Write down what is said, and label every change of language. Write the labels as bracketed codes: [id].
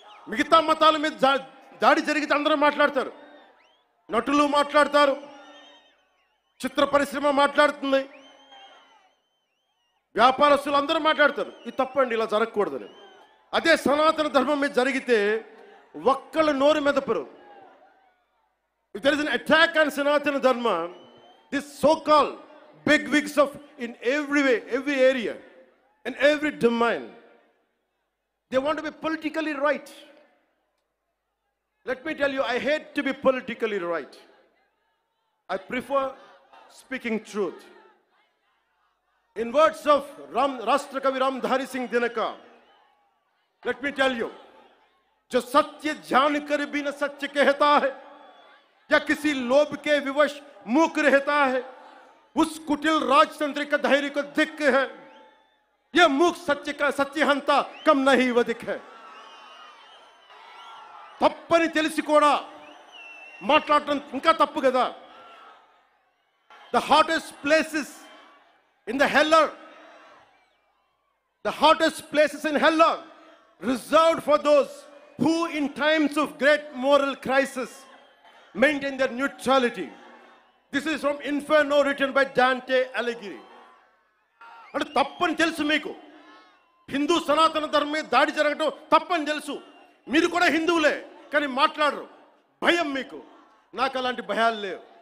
[te] మిగతా మతాల మీద దాడి జరిగితే అందరూ మాట్లాడతారు. నటులు మాట్లాడతారు, చిత్ర పరిశ్రమ మాట్లాడుతుంది, వ్యాపారస్తులు అందరూ మాట్లాడతారు. ఇది తప్పండి, ఇలా జరగకూడదని. అదే సనాతన ధర్మం మీద జరిగితే ఒక్కళ్ళు నోరు మెదపరు. [en] If there is an attack on Sanatana Dharma, this so-called big wigs of in every way, every area, in every domain, they want to be politically right. Let me tell you, I hate to be politically right. I prefer speaking truth. In words of Rashtrakavi Ramdhari Singh Dinaka, let me tell you, [hi] जो सत्य जान कर भी न सत्य कहता है या किसी लोभ के विवश मूक रहता है, उस कुटिल राजतंत्र का धैर्य को धिक्क है. यह मूक सत्य का सत्यहंता कम नहीं वधिक है. [te] తప్పని తెలిసి కూడా మాట్లాడటం ఇంకా తప్పు కదా. [en] The hottest places in the hell are, the hottest places in hell are reserved for those who in times of great moral crisis maintain their neutrality. This is from Inferno written by Dante Alighieri. [te] అంటే తప్పని తెలుసు మీకు, హిందూ సనాతన ధర్మం మీద దాడి జరగడం తప్పని తెలుసు. మీరు కూడా హిందువులే, కానీ మాట్లాడరు. భయం మీకు. నాకు అలాంటి భయాలు లేవు.